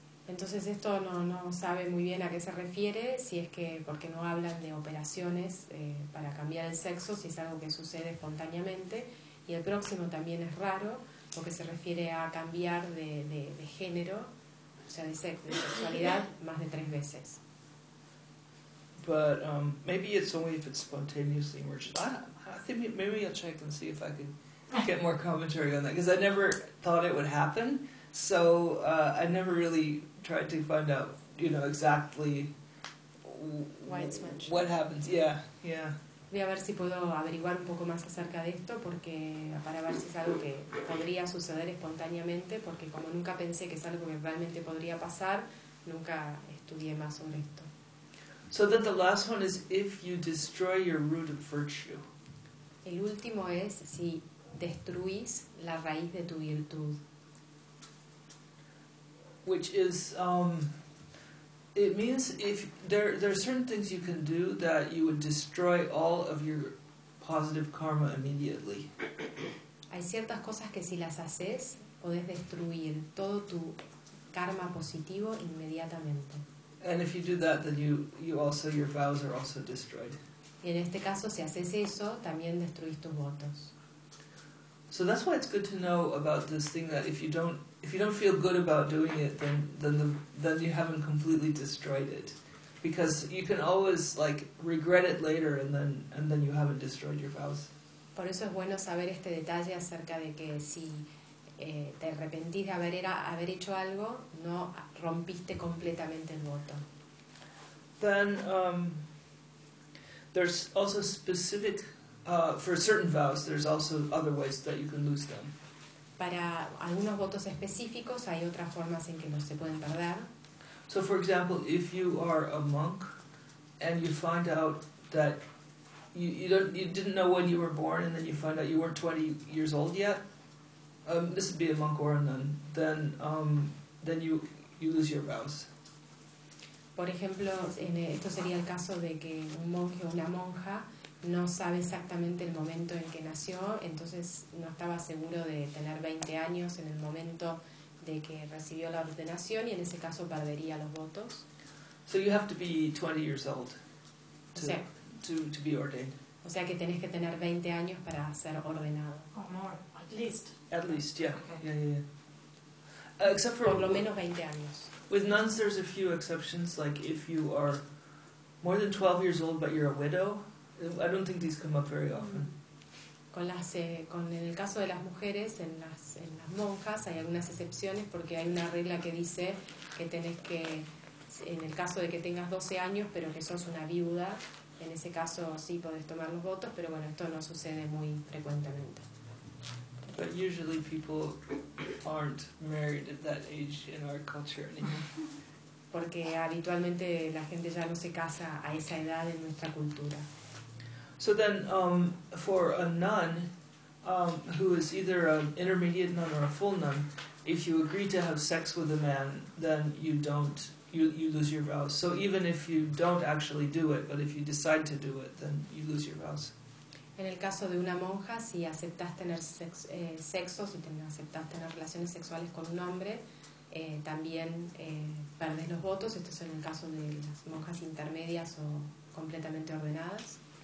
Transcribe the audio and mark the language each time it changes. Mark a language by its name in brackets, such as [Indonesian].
[Spanish] Entonces esto no sabe muy bien a qué se refiere, si es que porque no hablan de operaciones para cambiar el sexo, si es algo que sucede espontáneamente. Y el próximo también es raro. Porque se refiere a cambiar de género, o sea, de sexualidad, más de 3 veces. [English] But maybe it's only if it's spontaneously emerges. I think maybe I'll check and see if I can get more commentary on that, because I never thought it would happen, so I never really tried to find out, you know, exactly why it's mentioned. What happens, yeah. [Spanish] Voy a ver si puedo averiguar un poco más acerca de esto, porque para ver si es algo que podría suceder espontáneamente, porque como nunca pensé que es algo que realmente podría pasar, nunca estudié más sobre esto. [English] So then the last one is if you destroy your root of virtue. [Spanish] El último es si destruís la raíz de tu virtud. [English] Which is it means if there are certain things you can do that you would destroy all of your positive karma immediately. [Spanish] Hay ciertas cosas que si las haces podés destruir todo tu karma positivo inmediatamente. [English] And if you do that, then you also your vows are also destroyed. [Spanish] Y en este caso, si haces eso, también destruís tus votos. [English] So that's why it's good to know about this thing that if you don't feel good about doing it, then you haven't completely destroyed it, because you can always like regret it later and then you haven't destroyed your vows. [Spanish] Por eso es bueno saber este detalle acerca de que si te arrepentís de haber hecho algo, no rompiste completamente el voto. [English] Then there's also specific for certain vows. There's also other ways that you can lose them. [Spanish] Para algunos votos específicos hay otras formas en que no se pueden perder. [English] So for example, if you are a monk and you find out that you didn't know when you were born, and then you find out you weren't 20 years old yet. This would be a monk or a nun. Then you lose your vows. [Spanish] Por ejemplo, esto sería el caso de que un monje o una monja no sabe exactamente el momento en que nació, entonces no estaba seguro de tener 20 años en el momento de que recibió la ordenación y en ese caso perdería los votos. [English] So you have to be 20 years old to be ordained. [Spanish] O sea que tenés que tener 20 años para ser ordenado. [English] Or more. At least, yeah. Except for [Spanish] por lo menos 20 años. [English] With nuns, there's a few exceptions. Like if you are more than 12 years old, but you're a widow, I don't think these come up very often. [Spanish] Con en el caso de las mujeres, en las monjas, hay algunas excepciones porque hay una regla que dice que tenés que, en el caso de que tengas 12 años, pero que sos una viuda, en ese caso sí podés tomar los votos, pero bueno, esto no sucede muy frecuentemente. [English] But usually people aren't married at that age in our culture anymore. [Spanish] Porque habitualmente la gente ya no se casa a esa edad en nuestra cultura. [English] So then, for a nun who is either an intermediate nun or a full nun, if you agree to have sex with a man, then you lose your vows. So even if you don't actually do it, but if you decide to do it, then you lose your vows. [Spanish] En el caso de una monja, si aceptas tener aceptas tener relaciones sexuales con un hombre, también perdes los votos. Esto es en el caso de las monjas intermedias o completamente ordenadas.